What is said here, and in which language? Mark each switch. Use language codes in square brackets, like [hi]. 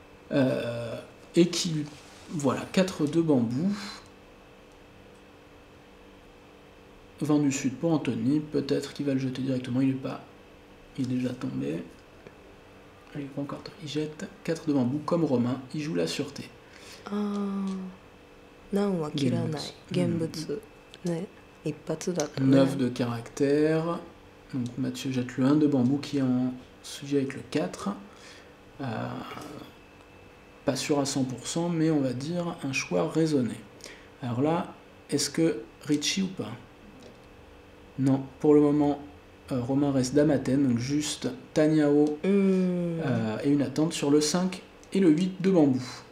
[fr] Et qui lui. Voilà, 4 de bambou. Vent du sud pour Anthony, peut-être qu'il va le jeter directement, il est pas. Il est déjà tombé. Il est pas encore. Il jette 4 de bambou comme Romain, il joue la sûreté. [ja] 何は切らない現物ね、一発だとね。 [fr] 9 de caractère. Donc Mathieu jette le 1 de bambou qui est en sujet avec le 4. Pas sûr à 100%, mais on va dire un choix raisonné. Alors là, est-ce que Richie ou pas? Non, pour le moment, Romain reste Damaten, donc juste Taniao et une attente sur le 5 et le 8 de bambou.